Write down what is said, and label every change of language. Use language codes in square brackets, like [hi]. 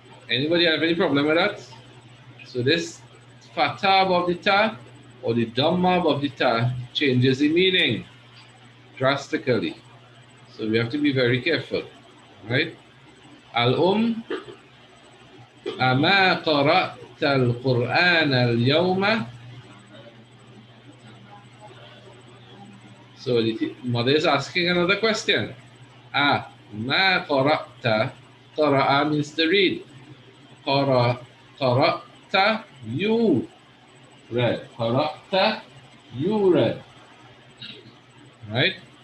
[en] Anybody have any problem with that? So this fatah of the ta or the dhamma of the ta changes the meaning drastically. So we have to be very careful, right? [ar] Al أما قرأت القرآن اليوم. [en] So the mother is asking another question. [ar] ما قرأت. [en] قرأ means to read. قرأت, you read. قرأت, you read. Right?